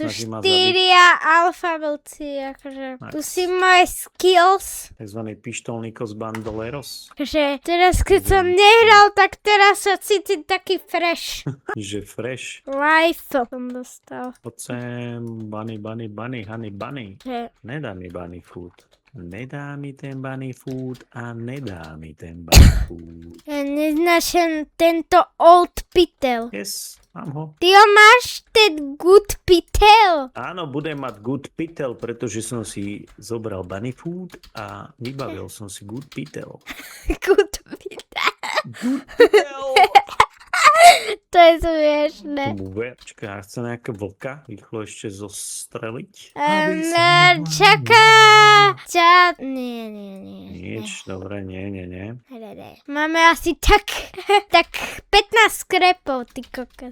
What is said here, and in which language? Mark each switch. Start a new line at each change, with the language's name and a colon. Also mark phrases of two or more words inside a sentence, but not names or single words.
Slovak: snaží ma zabiť. 4 alfa vlci, akože.
English: Nice.
Slovak: Tu si moje skills. Takzvaný pištolníkos bandoleros. Takže teraz, keď som nehral, tak teraz sa cítim taký fresh. Že fresh. Rifle som dostal. Poď sem,
English: bunny, honey bunny.
Slovak: Že... Nedá mi
English: bunny food.
Slovak: Nedá mi ten
English: bunny food
Slovak: a nedá mi ten
English: bunny food.
Slovak: Ja neznášam tento
English: old pitel.
Slovak: Yes, mám ho. Ty ho máš, ten
English: good pitel.
Slovak: Áno, budem mať
English: good pitel,
Slovak: pretože som si zobral bunny food a vybavil som si
English: good pitel. Good pitel. Good pitel!
Slovak: To je smiešné. Počkaj, chce nejaké vlka rýchlo ešte zostreliť? Čaká. Nie. Nič, dobre, nie. Máme asi tak 15 skrepov, ty kokos.